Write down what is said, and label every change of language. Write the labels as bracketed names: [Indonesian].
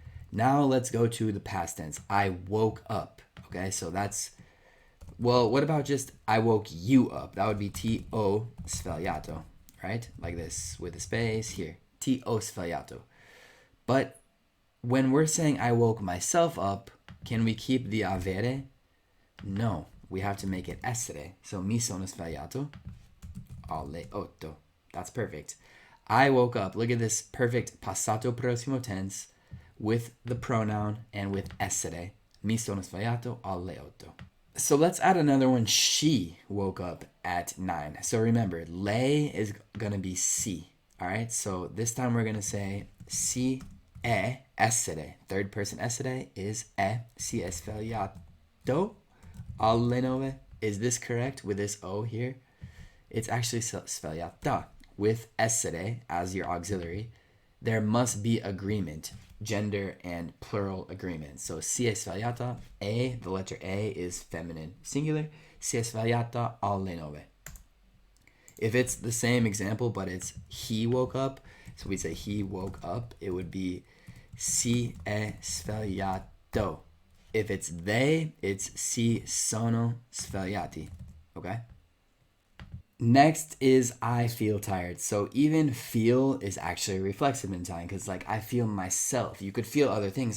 [English] Now let's go to the past tense. I woke up. Okay, so that's, well, what about just I woke you up? That would be [Italian] ti ho svegliato, [English] right? Like this with a space here. [Italian] Ti ho svegliato. [English] But when we're saying I woke myself up, can we keep the avere? No, we have to make it essere. [Italian] So mi sono svegliato alle 8. [English] That's perfect. I woke up. Look at this perfect passato prossimo tense with the pronoun and with essere. [Italian] Mi sono svegliato alle 8. [English] So let's add another one. She woke up at 9. So remember, lei is going to be si. All right? So this time we're going to say [Italian] si è [English] essere. Third person essere is è. [Italian] Si è svegliato alle 9. [English] Is this correct with this O here? It's actually svegliata. With essere as your auxiliary, there must be agreement, gender and plural agreement. So [Italian] si è svegliata, [English] the letter A is feminine singular, [Italian] si è svegliata alle 9. [English] If it's the same example, but it's he woke up, so we say he woke up, it would be [Italian] si è svegliato. [English] If it's they, it's [Italian] si sono svegliati, [English] okay? Next is I feel tired. So even feel is actually reflexive in Italian because like I feel myself. You could feel other things.